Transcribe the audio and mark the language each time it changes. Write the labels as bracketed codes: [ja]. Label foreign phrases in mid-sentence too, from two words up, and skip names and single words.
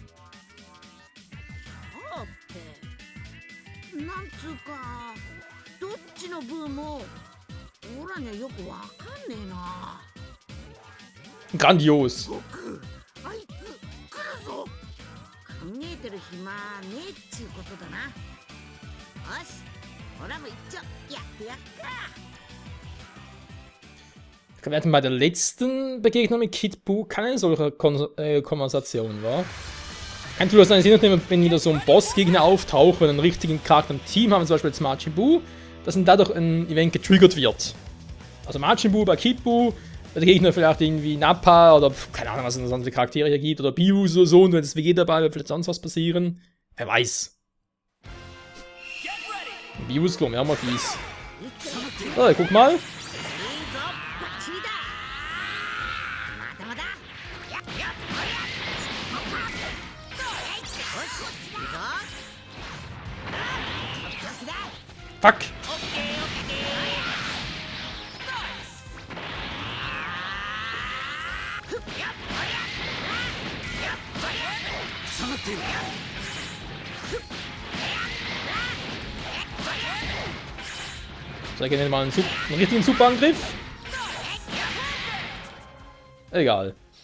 [ja] そうってなんつうかどっちのブーもオラにはよくわかんねえな。 [de] Grandios. [ja] 僕、あいつ来るぞ。考えてる暇ねえっちゅうことだな。よし、オラも一丁やってやっか。 [de] Wir hatten bei der letzten Begegnung mit Kid Buu keine solche Konversation, war? Kann durchaus sein, wenn wieder so ein Bossgegner auftaucht, wenn einen richtigen Charakter im Team haben, zum Beispiel jetzt Majin Buu, dass dann dadurch ein Event getriggert wird. Also Majin Buu bei Kid Buu, der Gegner vielleicht irgendwie Nappa oder keine Ahnung, was es sonst für Charaktere hier gibt, oder Bius oder so, und wenn es WG dabei wird, vielleicht sonst was passieren. Wer weiß. Bius, glaube ich, auch mal fies. So, guck mal. ファック。So, ich nenne mal einen richtigen Superangriff. Egal.